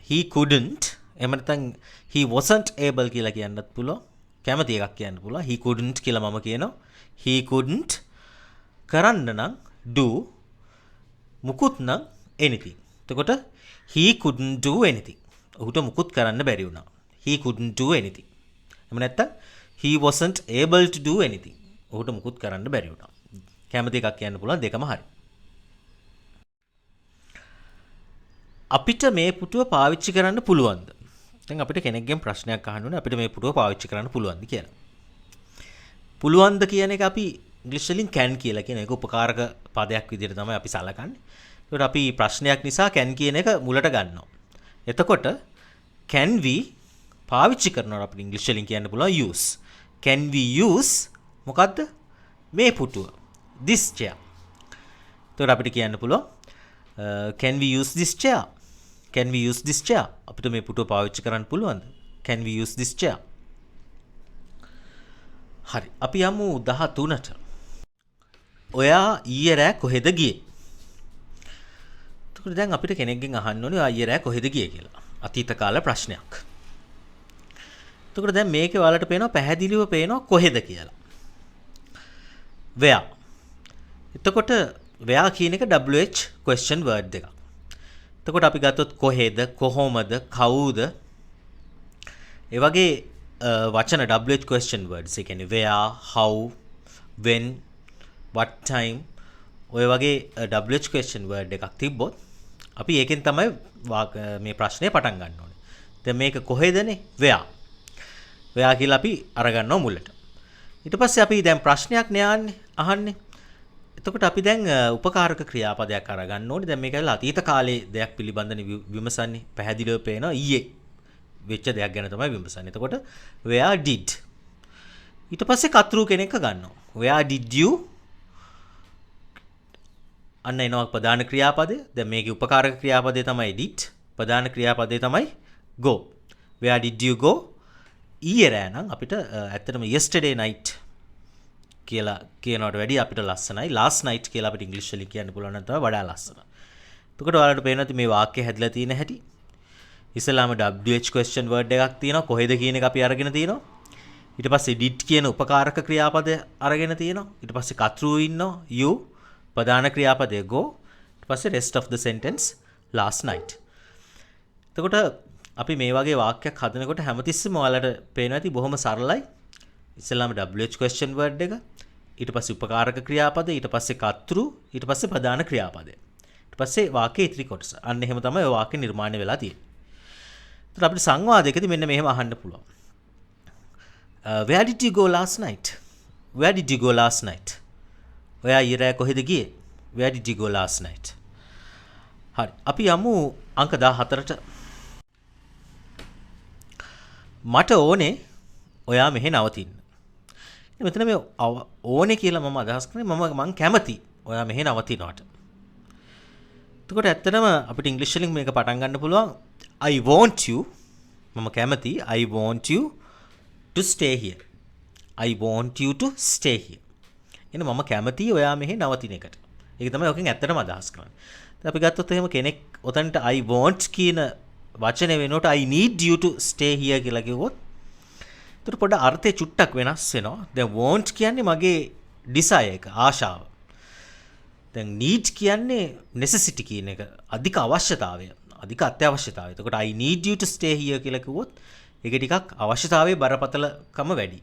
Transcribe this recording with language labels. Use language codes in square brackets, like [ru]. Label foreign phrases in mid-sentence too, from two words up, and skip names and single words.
[en] He couldn't. [si] එහෙම නැත්නම් [en] he wasn't able [si] කියලා කියන්නත් පුළුවන්. කැමති එකක් කියන්න පුළුවන්. [en] He couldn't [si] කියලා මම කියනවා. [en] He couldn't [si] කරන්න නම් do මුකුත් නම් anything. [en] එතකොට he couldn't do anything. [si] ඔහුට මුකුත් කරන්න බැරි වුණා. [en] He couldn't do anything. [si] එහෙම නැත්නම් [en] he wasn't able to do anything. [si] ඔහුට මුකුත් කරන්න බැරි වුණා. කැමති එකක් කියන්න පුළුවන් දෙකම හරි. අපිට මේ පුටුව පාවිච්චි කරන්න පුළුවන්ද? දැන් අපිට කෙනෙක්ගෙන් ප්‍රශ්නයක් අහන්න ඕනේ අපිට මේ පුටුව පාවිච්චි කරන්න පුළුවන්ද කියලා. පුළුවන්ද කියන එක අපි ඉංග්‍රීසි වලින් can කියලා කියන එක උපකාරක පදයක් විදිහට තමයි අපි සලකන්නේ. ඒකට අපි ප්‍රශ්නයක් නිසා can කියන එක මුලට ගන්නවා. එතකොට [en] can we [si] පාවිච්චි කරනවා අපිට ඉංග්‍රීසි වලින් කියන්න පුළුවන් use. [en] Can we use [si] මොකද්ද? මේ පුටුව. [en] This chair. [si] එතකොට අපිට කියන්න පුළුවන් [en] can we use this chair? Can we use this chair? [si] අපිට මේ පුටුව පාවිච්චි කරන්න පුළුවන්ද? [en] Can we use this chair? [si] හරි. අපි යමු 13ට. ඔයා ඊයේ රෑ කොහෙද ගියේ? එතකොට දැන් අපිට කෙනෙක්ගෙන් අහන්න ඕනේ ඔයා ඊයේ රෑ කොහෙද ගියේ කියලා. අතීත කාල ප්‍රශ්නයක්. එතකොට දැන් මේකේ ඔයාලට පේනවා පැහැදිලිව පේනවා කොහෙද කියලා. [en] where. එතකොට where [si] කියන එක [en] WH question word එකක්. [si] එතකොට අපි ගත්තොත් කොහෙද, කොහොමද, කවුද? ඒ වගේ වචන [en] WH question words. [si] ඒ කියන්නේ [en] where, how, when, what time [si] ඔය වගේ [en] WH question word [si] එකක් තිබ්බොත් අපි ඒකෙන් තමයි මේ ප්‍රශ්නේ පටන් ගන්න ඕනේ. දැන් මේක කොහෙදනේ? [en] where. where [si] කියලා අපි අරගන්නවා මුලට. ඊට පස්සේ අපි දැන් ප්‍රශ්නයක් නේ අහන්නේ. එතකොට අපි දැන් උපකාරක ක්‍රියාපදයක් අරගන්න ඕනේ. දැන් මේක ඇවිල්ලා අතීත කාලේ දෙයක් පිළිබඳව විමසන්නේ. පැහැදිලිව පේනවා ඊයේ වෙච්ච දෙයක් ගැන තමයි විමසන්නේ. [en] එතකොට where did. [si] ඊට පස්සේ කතෘ කෙනෙක් ගන්නවා. [en] where did you. [si] අන්න එනවා ප්‍රධාන ක්‍රියාපදය. දැන් මේකේ උපකාරක ක්‍රියාපදය තමයි did. ප්‍රධාන ක්‍රියාපදය තමයි go. [en] where did you go? [si] ඊයේ රෑ නම් අපිට ඇත්තටම [en] yesterday night [si] කියලා කියනවට වැඩිය අපිට ලස්සනයි [en] last night [si] කියලා අපිට ඉංග්‍රීසි වලින් කියන්න පුළුවන් නම් තමයි වඩා ලස්සන. එතකොට ඔයාලට පේනවා මේ වාක්‍යය හැදලා තියෙන හැටි. ඉස්සෙල්ලාම [en] WH question word [si] එකක් තියෙනවා. කොහෙද කියන එක අපි අරගෙන තියෙනවා. ඊට පස්සේ did කියන උපකාරක ක්‍රියාපදය අරගෙන තියෙනවා. ඊට පස්සේ කතෘ ඉන්නවා you. ප්‍රධාන ක්‍රියාපදය go. ඊට පස්සේ [en] rest of the sentence last night. [si] එතකොට අපි මේ වගේ වාක්‍යයක් හදනකොට හැමතිස්සෙම ඔයාලට පේනවා ඇති බොහොම සරලයි. ඉස්සෙල්ලාම [en] WH question word [si] එක, ඊට පස්සේ උපකාරක ක්‍රියාපද, ඊට පස්සේ කතෘ, ඊට පස්සේ ප්‍රධාන ක්‍රියාපදය. ඊට පස්සේ වාක්‍යයේ ඉතිරි කොටස. අන්න එහෙම තමයි ඔය වාක්‍ය නිර්මාණය වෙලා තියෙන්නේ. ඒත් අපිට සංවාදයකදී මෙන්න මෙහෙම අහන්න පුළුවන්. [en] Where did you go last night? Where did you go last night? [si] ඔයා ඊයේ රෑ කොහෙද ගියේ? [en] Where did you go last night? [si] හරි. අපි යමු අංක 14ට. මට ඕනේ ඔයා මෙහෙ නවතින්න. මෙතන මේ ඕනේ කියලා මම අදහස් කරන්නේ මම කැමති ඔයා මෙහෙ නවතිනවට. එතකොට ඇත්තටම අපිට ඉංග්‍රීසි වලින් මේක පටන් ගන්න පුළුවන් [en] I want you [si] මම කැමති [en] I want you to stay here. I want you to stay here. [si] එන මම කැමති ඔයා මෙහෙ නවතින එකට. ඒක තමයි ඔකෙන් ඇත්තටම අදහස් කරන්නේ. දැන් අපි ගත්තොත් එහෙම කෙනෙක් ඔතනට [en] I want [si] කියන වචනේ වෙනකොට [en] I need you to stay here [si] කියලා කිව්වොත් ඒතර පොඩ අර්ථය චුට්ටක් වෙනස් වෙනවා. දැන් want කියන්නේ මගේ desire එක, ආශාව. දැන් need කියන්නේ necessity කියන එක, අධික අවශ්‍යතාවය, අධික අත්‍යවශ්‍යතාවය. එතකොට [en] I need you to stay here [si] කියලා කිව්වොත් ඒක ටිකක් අවශ්‍යතාවයේ බරපතලකම වැඩි.